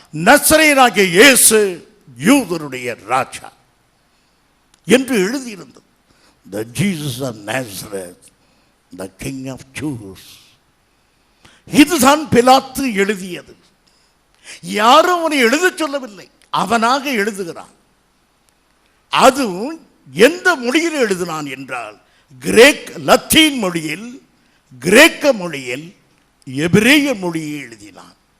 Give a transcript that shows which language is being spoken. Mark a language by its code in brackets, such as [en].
[ta] நசரேயனாகிய இயேசு யூதருடைய ராஜா என்று எழுதியிருந்தது. [en] The Jesus of Nazareth, the King of Jews. [ta] இதுதான் பிலாத்து எழுதியது. யாரும் அவனை எழுத சொல்லவில்லை, அவனாக எழுதுகிறான். அதுவும் எந்த மொழியில் எழுதினான் என்றால், லத்தீன் மொழியில், கிரேக்க மொழியில், எபிரேய மொழியை எழுதினான்.